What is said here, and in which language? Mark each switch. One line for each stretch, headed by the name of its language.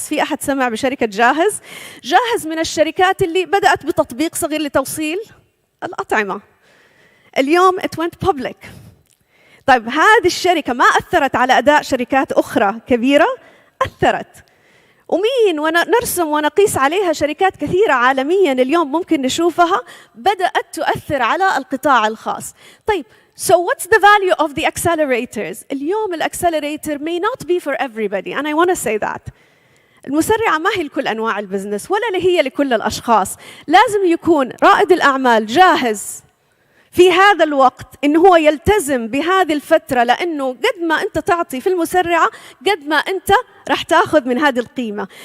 Arabic: في أحد سمع بشركة جاهز؟ جاهز من الشركات اللي بدأت بتطبيق صغير لتوصيل الأطعمة، اليوم
English: it went public.
Arabic: طيب هذه الشركة ما أثرت على أداء شركات أخرى كبيرة؟ أثرت. ومين ونرسم ونقيس عليها شركات كثيرة عالمياً اليوم ممكن نشوفها بدأت تؤثر على القطاع الخاص.
English: طيب so what's the value of the accelerators؟
Arabic: اليوم الأكسلريتر
English: may not be for everybody and I want to say that.
Arabic: المسرعة ما هي لكل أنواع البزنس ولا هي لكل الأشخاص. لازم يكون رائد الأعمال جاهز في هذا الوقت إنه هو يلتزم بهذه الفترة، لأنه قد ما أنت تعطي في المسرعة قد ما أنت راح تأخذ من هذه القيمة.